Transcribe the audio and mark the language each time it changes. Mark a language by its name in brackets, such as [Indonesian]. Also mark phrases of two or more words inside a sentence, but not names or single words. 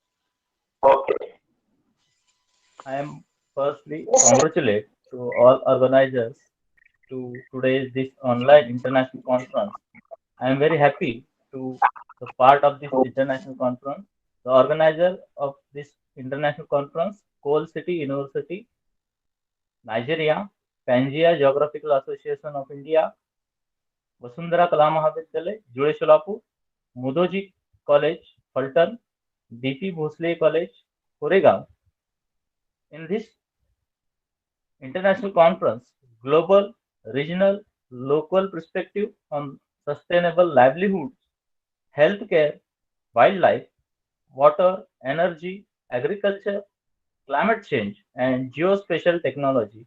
[English] I am firstly congratulate to all organizers to today's this online international conference. I am very happy to be part of this international conference. The organizer of this international conference, Coal City University, Nigeria, Pangaea Geographical Association of India, Vasundhara Mahavidyalaya, Jule Solapur, Mudhoji College, Phaltan, Bhosale College, Koregaon. In this international conference, global, regional, local perspective on sustainable livelihoods, healthcare, wildlife, water, energy, agriculture, climate change, and geospatial technology.